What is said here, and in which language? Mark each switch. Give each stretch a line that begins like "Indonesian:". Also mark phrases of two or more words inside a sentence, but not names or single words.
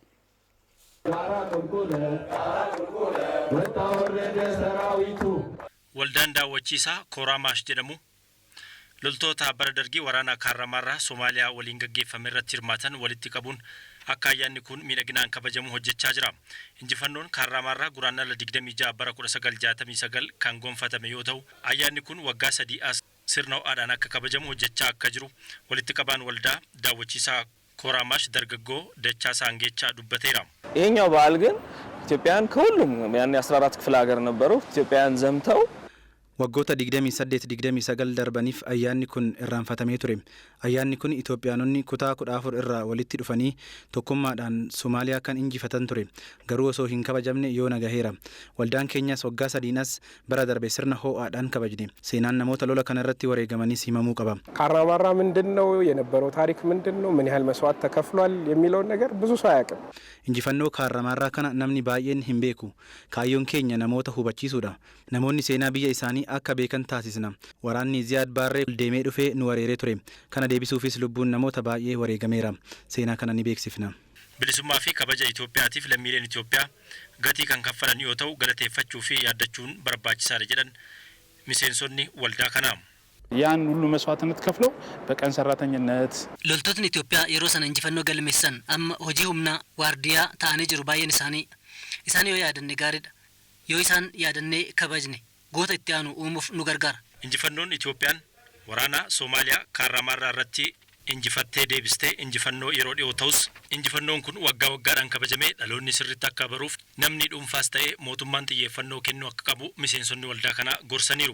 Oromo: Waldaan daawwachiisaa Kooraamaash jedhamu loltoota bara dargii waraana kaarramaarraa Soomaaliyaa waliin gaggeeffame irratti hirmaatan walitti qabuun akka ayyaanni kun miidhaginaan kabajamu hojjechaa jira. Injifannoon kaarramaarraa guraandhala 26 bara 1969 kan gonfatame yoo ta'u ayyaanni kun waggaa 3 as sirna ho'aadhaan akka kabajamu hojjechaa akka jiru walitti qabaan waldaa daawwachiisaa Kooraamaash dargaggoo Dachaa Saangeechaa dubbateera.
Amharic: ይሄኛው በዓል ግን ኢትዮጵያን ከሁሉም ያን 14 ክፍለ ሀገር ነበሩ ኢትዮጵያን ዘምተው
Oromo: Waggoota 28-29 darbaniif ayyaanni kun irraanfatamee ture. Ayyaanni kun Itoophiyaanonni kutaa 14 irraa walitti dhufanii tokkummaadhaan Somaaliyaa kan injifatan ture. Garuu osoo hin kabajamne yoo nagaheera. Waldaan keenyas waggaa 3 bara darbe sirna ho'aadhaan kabajne. Seenaan namoota lola kana irratti wareegamaniis himamuu qaba.
Amharic: ካራማራ ምንድነው የነበረው ታሪክ ምንድነው ምን ያህል መስዋዕት ተከፍሏል የሚለው ነገር ብዙ ሰው አያውቅም.
Oromo: Injifannoo kaaramaarraa kana namni baay'een hin beeku. Kaayyoon keenya namoota hubachiisuudha. Namoonni seenaa biyya isaanii akka beekan taasisna. Waraanni Ziyaad Baarree deemee dhufee nu wareeree ture. Kana deebisuufis lubbuun namoota baay'ee wareegameera. Seenaa kana ni beeksifna. Bilisummaa fi kabaja Itoophiyaatiif lammiileen Itoophiyaa gatii kan kaffalan yoo ta'u galateeffachuu fi yaaddachuun barbaachisaadha jedhan miseensonni waldaa kanaa.
Amharic: ያን ሁሉ መስዋዕትነት ከፍለው በቀን ሰራተኝነት
Oromo: loltootni Itoophiyaa yeroo sana injifannoo galmeessan amma hojii humnaa waardiyaa ta'anii jiru baay'een isaanii yoo yaadanne gaariidha. Yoo isaan yaadannee kabajne goota itti aanu uumuuf nu gargaara. Injifannoon Itoophiyaan waraana Somaaliyaa kaaramaarraa irratti injifattee deebistee injifannoo yeroo dhiyoo ta'us injifannoon kun waggaa waggaadhaan kabajamee dhaloonni sirriitti akka baruuf namni dhuunfaas ta'ee mootummaan xiyyeeffannoo kennuu akka qabu miseensonni waldaa kanaa gorsaniiru.